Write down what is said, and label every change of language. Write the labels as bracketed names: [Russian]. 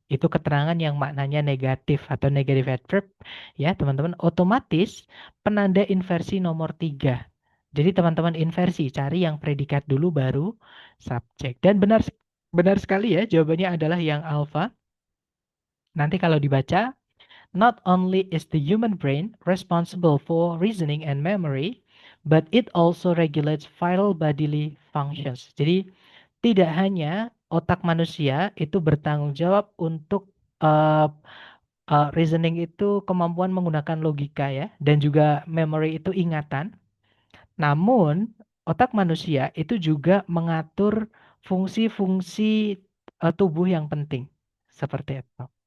[Indonesian] Itu keterangan yang maknanya negatif atau negative adverb. Ya, teman-teman. Otomatis penanda inversi nomor 3. Jadi teman-teman inversi, cari yang predikat dulu baru subjek. Dan benar sekali ya, jawabannya adalah yang alpha. Nanti kalau dibaca, [English] not only is the human brain responsible for reasoning and memory, but it also regulates vital bodily functions. [Indonesian] Jadi tidak hanya otak manusia itu bertanggung jawab untuk uh, reasoning itu kemampuan menggunakan logika ya, dan juga memory itu ingatan. Namun otak manusia itu juga mengatur fungsi-fungsi tubuh yang penting. Seperti itu.